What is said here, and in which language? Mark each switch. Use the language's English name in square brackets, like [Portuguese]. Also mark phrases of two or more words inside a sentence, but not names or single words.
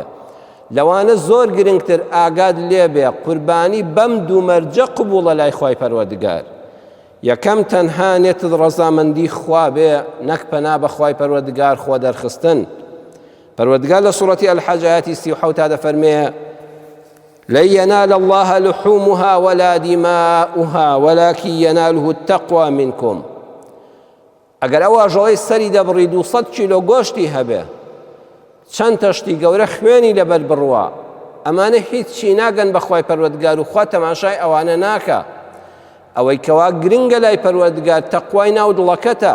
[Central Kurdish] لەوانە زۆر گرنگتر ئاگاد لێ بێ قوربانی بەم دوو مەرجە قبوڵە لای خوای پەروەردگار. یەکەم، تەنها نێتت ڕەزامەندی خوا بێ، نەک پەنا بە خوای پەروەردگار خۆ دەرخستن. پەروەردگار لە سوورەتی ئەلحەج ئایەتی 37 دەفەرمێ [Arabic] لن ينال الله لحومها ولا دماؤها ولكن يناله التقوى منكم. [Central Kurdish] ئەگەر ئەو ئاژەڵەی سەری دەبڕی 200 کیلۆ گۆشتی هەبێ، چەند تەشتی گەورە خوێنی لەبەر بڕوە، ئەمانە هیچی ناگەن بە خوای پەروەردگار و خوا تەماشای ئەوانە ناکە. ئەوەی کەوا گرنگە لای پەروەردگار تەقوای ناو دڵەکەتە.